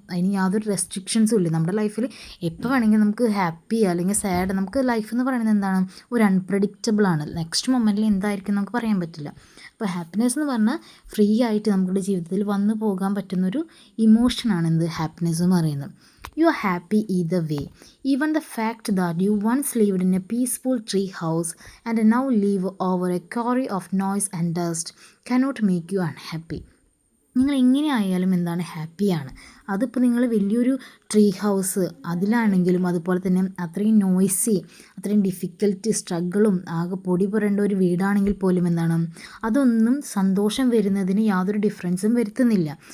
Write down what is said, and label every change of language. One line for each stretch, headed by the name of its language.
Malayalam: അതിന് യാതൊരു റെസ്ട്രിക്ഷൻസും ഇല്ല. നമ്മുടെ ലൈഫിൽ എപ്പോൾ വേണമെങ്കിൽ നമുക്ക് ഹാപ്പി അല്ലെങ്കിൽ സാഡ്, നമുക്ക് ലൈഫ് എന്ന് പറയുന്നത് എന്താണ് ഒരു അൺപ്രഡിക്റ്റബിൾ ആണ്. നെക്സ്റ്റ് മൊമെൻറ്റിൽ എന്തായിരിക്കും നമുക്ക് പറയാൻ പറ്റില്ല. അപ്പോൾ ഹാപ്പിനെസ് എന്ന് പറഞ്ഞാൽ ഫ്രീ ആയിട്ട് നമ്മുടെ ജീവിതത്തിൽ വന്നു പോകാൻ പറ്റുന്നൊരു ഇമോഷനാണ് എന്ത് ഹാപ്പിനെസ് എന്ന് പറയുന്നത്.
English: You are happy either way. Even the fact that you once lived in a peaceful tree house and now live over a quarry of noise and dust cannot make you unhappy.
Malayalam: നിങ്ങൾ എങ്ങനെ ആയാലും എന്താണ് ഹാപ്പിയാണ്. അതിപ്പോൾ നിങ്ങൾ വലിയൊരു tree house അതിലാണെങ്കിലും അതുപോലെ തന്നെ അത്രയും നോയ്സി അത്രയും ഡിഫിക്കൽട്ട് സ്ട്രഗിളും ആകെ പൊടി പുരണ്ട ഒരു വീടാണെങ്കിൽ പോലും എന്താണ് അതൊന്നും സന്തോഷം വരുന്നതിന് യാതൊരു ഡിഫറൻസും വരുത്തുന്നില്ല.